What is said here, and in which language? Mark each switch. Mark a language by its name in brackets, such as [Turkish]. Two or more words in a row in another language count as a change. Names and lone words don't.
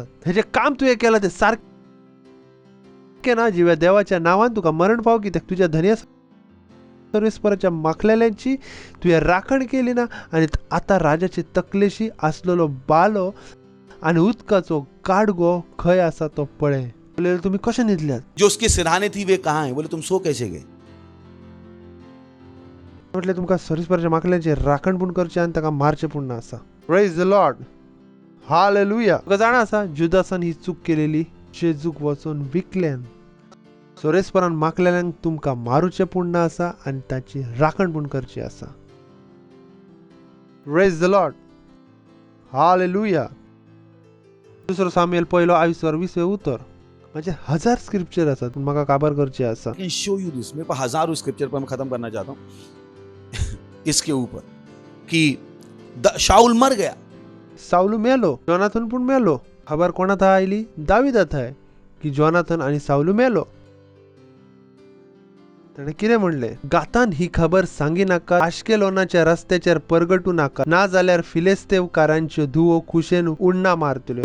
[Konkani] हे जे काम तुवें केला ते सारखे ना. जिव्या देवाच्या नावान तुका मरण पाव. कित्याक तुझ्या धन्य सर्वेस्पराच्या माखलेल्यांची तुवें राखण केली ना. आणि आता राजाचे तकलेशी असलेलो बालो आणि उदकाचो गाडगो खंय आसा तो पळय. बोले तुम्ही कशे न्हिदल्यात? [Hindi] जो उसके सिरहाने थी वे कहाँ है? बोले तुम सो कैसे गए? [Konkani] म्हटले तुमका सर्वेस्पराच्या माखल्यांचे राखण पूण करचे आणि ताका मारचे पूण ना आसा. [English] Praise the Lord. Hallelujah. [Konkani] तुका जाणा आसा जुदासान ही चूक केलेली. जेजूक वचून विकल्यान सोरेस्परान माखलेल्यांक तुमका मारूचे पूण ना आसा आणि ताची राखण पूण करची आसा. [English] Praise the Lord. Hallelujah. [Konkani] दुसरो सामुएल 1:20 उतर. म्हणजे 1000 स्क्रिप्चर असतात पण म्हाका काबार करचे आसा. [English] I can show you this. [Hindi] मेरे पास हजारों स्क्रिप्चर पर मैं खत्म करना चाहता हूँ इसके ऊपर कि शाऊल मर गया. [Konkani] साऊल मेलो. जोनाथन पण मेलो. खबर कोणात आयली? दाविदात आहे की जोनाथन आणि साऊल मेलो. ताणे कितें म्हणले? गातान ही खबर सांगी नाका. आश्केलोनाच्या रस्त्याचेर परगटू नाका. ना जाल्यार फिलिस्तेवकारांच्यो धुवो खुशेन उडना मारतल्यो.